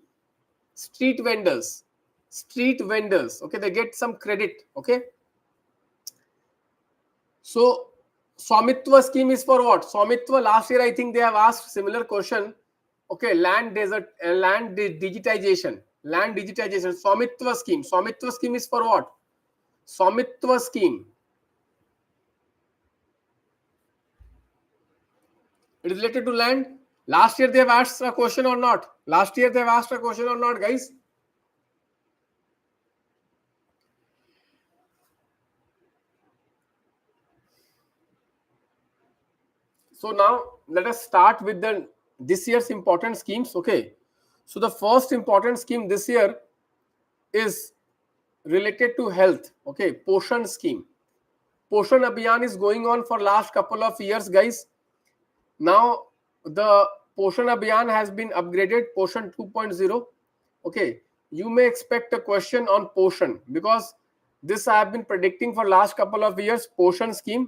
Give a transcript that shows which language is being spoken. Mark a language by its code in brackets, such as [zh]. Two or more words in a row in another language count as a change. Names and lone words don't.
[en] Street vendors. Street vendors. Okay, they get some credit. Okay. So, Swamitwa scheme is for what? Swamitwa, last year I think they have asked similar question. Okay, land digitization. Land digitization. Swamitwa scheme. Swamitwa scheme is for what? Swamitwa scheme. It is related to land. Last year they have asked a question or not? Last year they have asked a question or not, guys? So now let us start with this year's important schemes. Okay. So the first important scheme this year is related to health. Okay. Poshan scheme. Poshan Abhiyaan is going on for last couple of years, guys. Now the Poshan Abhiyaan has been upgraded, Poshan 2.0. Okay. You may expect a question on Poshan because this I have been predicting for last couple of years, Poshan scheme.